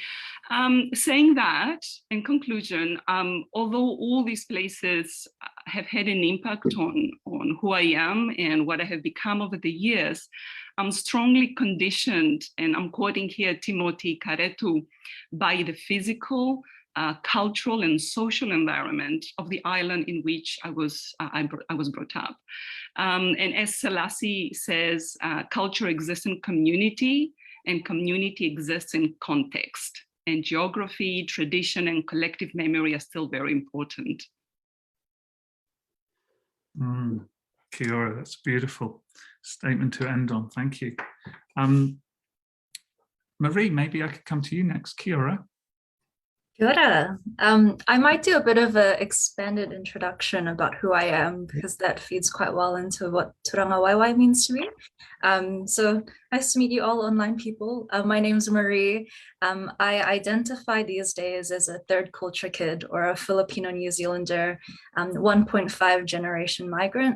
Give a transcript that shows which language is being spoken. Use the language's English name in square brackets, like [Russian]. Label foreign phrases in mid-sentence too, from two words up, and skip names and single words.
[English] Saying that, in conclusion, although all these places have had an impact on who I am and what I have become over the years, I'm strongly conditioned, and I'm quoting here Timothy Karetu, by the physical, cultural and social environment of the island in which I was brought up. And as Selassie says, culture exists in community and community exists in context. And geography, tradition, and collective memory are still very important. [Māori] Kia ora, [English] that's a beautiful statement to end on. Thank you. Marie, maybe I could come to you next. [Māori] Kia ora. Kia ora. [English] I might do a bit of an expanded introduction about who I am, because that feeds quite well into what Tūrangawaewae means to me. So nice to meet you all online people. My name's Marie. I identify these days as a third culture kid, or a Filipino New Zealander, 1.5 generation migrant.